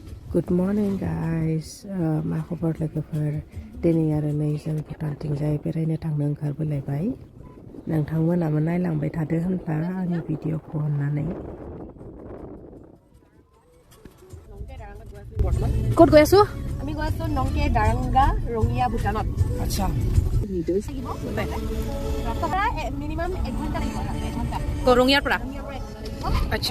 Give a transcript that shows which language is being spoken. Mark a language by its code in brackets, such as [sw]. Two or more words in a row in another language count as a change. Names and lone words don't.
[en] Good morning guys. [brx] मा खबर लोगोफोर दिनै आरो नै जों भुटानथिंजाय बेरायनो थांनो ओंखारबोलायबाय नोंथांमोनाबो नायलांबाय थादो होनब्ला आंनि भिडिअखौ अननानै [as] ক'ত গৈ আছো আমি গৈ আছো নংকে দাৰাংগা ৰঙিয়া ভুটানত আচ্ছা ৰাস্তাৰ মিনিমাম 1 ঘণ্টা লাগিব 1 ঘণ্টা ৰঙিয়াৰ পৰা আচ্ছা